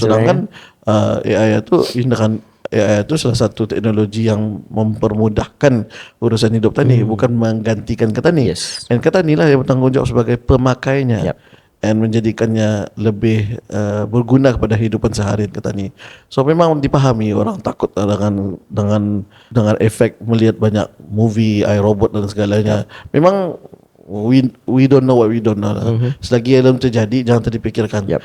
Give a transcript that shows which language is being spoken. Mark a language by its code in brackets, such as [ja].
[ms] Sedangkan AI itu salah satu teknologi yang mempermudahkan urusan hidup tani, bukan menggantikan petani. Dan petani lah yang bertanggung jawab sebagai pemakainya. And menjadikannya lebih berguna kepada hidupan seharian petani. So memang dipahami orang takut dengan efek melihat banyak movie iRobot dan segalanya. [en] Memang we don't know what we don't know. [ms] Selagi yang terjadi jangan terpikirkan.